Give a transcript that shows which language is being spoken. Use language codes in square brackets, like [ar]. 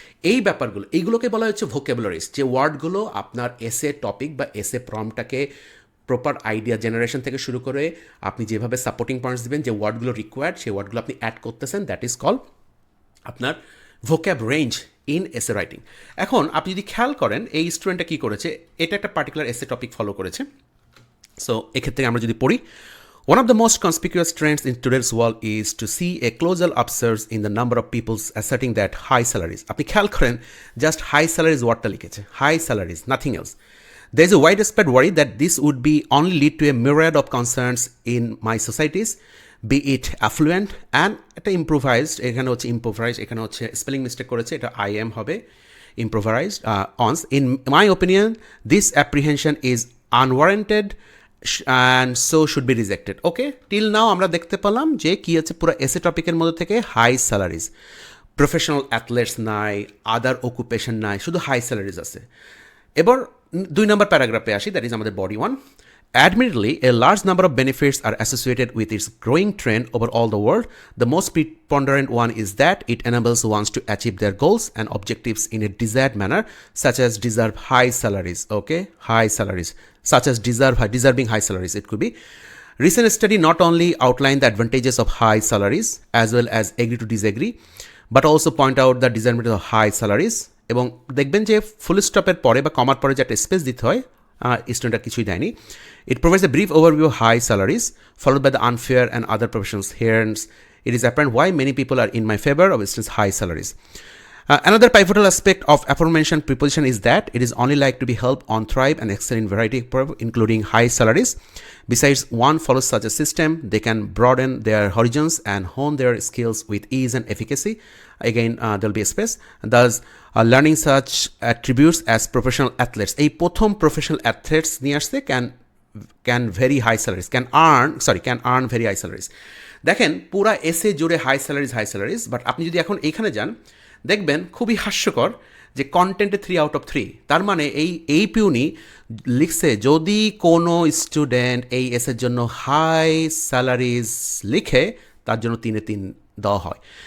[bn] এই ব্যাপারগুলো, এইগুলোকে বলা হচ্ছে ভোকাবুলারিজ, যে ওয়ার্ডগুলো আপনার এসে টপিক বা এসে প্রমটাকে প্রপার আইডিয়া জেনারেশন থেকে শুরু করে আপনি যেভাবে সাপোর্টিং পয়েন্টস দেবেন, যে ওয়ার্ডগুলো রিকোয়ার্ড সেই ওয়ার্ডগুলো আপনি অ্যাড করতেছেন, দ্যাট ইজ কল আপনার vocab range in essay writing. এখন আপনি যদি খেয়াল করেন এই স্টুডেন্টটা কী করেছে, এটা একটা পার্টিকুলার এসে টপিক ফলো করেছে। সো এক্ষেত্রে আমরা যদি পড়ি, [en] one of the most conspicuous trends in today's world is to see a closer upsurge in the number of people asserting that high salaries. [bn] আপনি খেয়াল করেন জাস্ট হাই স্যালারিজ ওয়ার্ডটা লিখেছে, high salaries, nothing else. [en] There is a widespread worry that this would be only lead to a myriad of concerns in my societies, be it affluent and [bn] এটা improvised, এখানে হচ্ছে improvised, এখানে হচ্ছে spelling mistake করেছে, এটা [en] I am হবে improvised ons. In my opinion, this apprehension is unwarranted and so should be rejected. Okay, till now [bn] আমরা দেখতে পেলাম যে কি আছে পুরো এসে টপিকের মধ্যে থেকে হাই স্যালারিজ, প্রফেশনাল অ্যাথলেটস নাই, আদার অকুপেশন নাই, শুধু হাই স্যালারিজ আছে। এবার 2 নম্বর প্যারাগ্রাফে আসি, দ্যাট ইজ আমাদের body 1. [en] Admittedly, a large number of benefits are associated with its growing trend over all the world. The most preponderant one is that it enables ones to achieve their goals and objectives in a desired manner, such as deserve high salaries. Okay, high salaries, such as deserving high salaries. It could be. Recent study not only outline the advantages of high salaries as well as agree to disagree, but also point out the disadvantages of high salaries. [bn] এবং দেখবেন যে ফুল স্টপের পরে বা কমার পরে যে একটা space দিতে হয়, স্টুডেন্টরা কিছুই দেয়নি। [en] It provides a brief overview of high salaries, followed by the unfair and other professions. Hence, it is apparent why many people are in my favor of instance high salaries. Another pivotal aspect of aforementioned preposition is that it is only like to be helped on thrive and excel in variety including high salaries. Besides, one follows such a system, they can broaden their horizons and hone their skills with ease and efficacy. Again, there will be a space. Thus, learning such attributes as professional athletes. A [bn] প্রথম [en] professional athletes [bn] নিয়ে আসছে [en] can very high salaries, can earn very high salaries. [bn] দেখেন পুরা এসে জুড়ে high salaries, but আপনি যদি এখন এইখানে যান দেখবেন খুবই হাস্যকর যে কন্টেন্টে 3 আউট অফ 3। তার মানে এই পিউনি লিখছে যদি কোনো স্টুডেন্ট এই এসের জন্য হাই স্যালারিজ লিখে তার জন্য 3-এ 3 দেওয়া হয়।